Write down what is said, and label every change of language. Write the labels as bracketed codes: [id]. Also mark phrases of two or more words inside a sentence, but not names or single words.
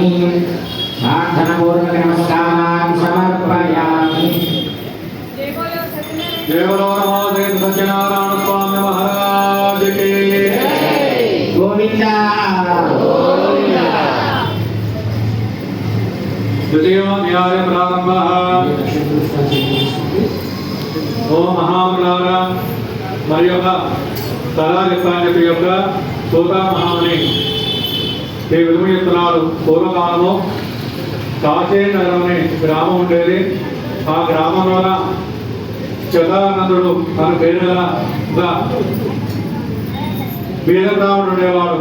[sa] प्रार्थनापूर्वकनमस्कारान् समर्पयामि। [hi] देवलो नमो देव सत्यनारायण स्वामी महाराज की गोविंदा गोविंदा। [sa] द्वितीयोऽध्याय प्रारम्भः। [te] ఓ మహాములారా, మరి యొక్క తలా చెప్పాలని యొక్క సోతా మహాముని ఈ విధంగా చెప్తున్నారు. పూర్వకాలంలో కాశీ నగరం అనే గ్రామం ఉండేది. ఆ గ్రామంలో చదానందుడు తన పేరు గల వీర బ్రాహ్మణుడు ఉండేవాడు.